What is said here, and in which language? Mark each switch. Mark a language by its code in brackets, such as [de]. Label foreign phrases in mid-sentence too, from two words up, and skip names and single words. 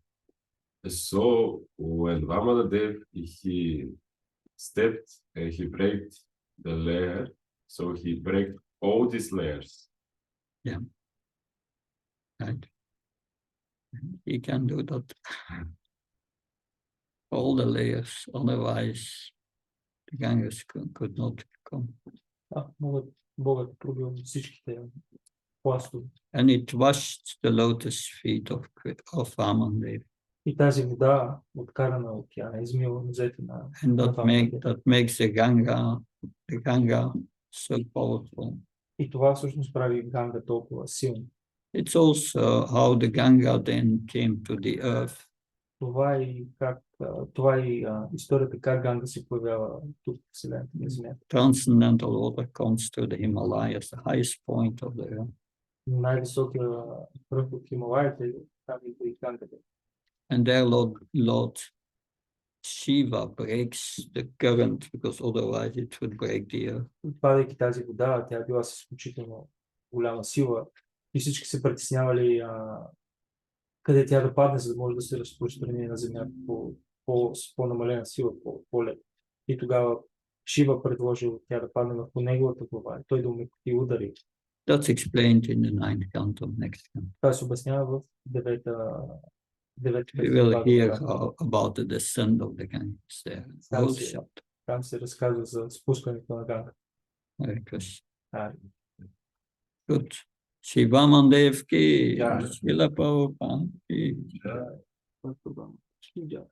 [en] So when Vamanadeva, he stepped and he broke the layer, so he broke all these layers. Yeah. Right. He can do that. All the layers, otherwise the Ganges could not come. [bg] Богът пробил всичките пластове. [en] And it washed the lotus feet of Vamanadeva. [bg] И тази вода, откарана от океана, измила нозете на [en] And that makes the Ganga so powerful. [bg] И това всъщност прави Ганга толкова силна. [en] It's also how the Ganga then came to the earth. [bg] Това е историята как Ганга се появява тук в Вселената на Земята. [en] Transcendental water comes to the Himalayas, the highest point of the earth. [bg] Най-високия връх от Хималаите, там и Гангата. [en] And there Lord Shiva breaks the current because otherwise it would break the earth. [bg] Падайки тази вода, тя била с изключително голяма сила и всички се притеснявали къде тя да падне, за да може да се разпространи на земята с по-намалена сила, по-лек. И тогава Шива предложил тя да падне върху неговата глава и той да умекоти удари. [en] That's explained in the 9th canto, next canto. [bg] Това се обяснява в 9-та [en] We will hear about the descent of the Ganges there. [bg] Там се разказва за спускането на Ганга. [en] Hare Krishna. Good. [hi] Shri Vamanadeva ki, Srila Prabhupada ki. [en] Yeah.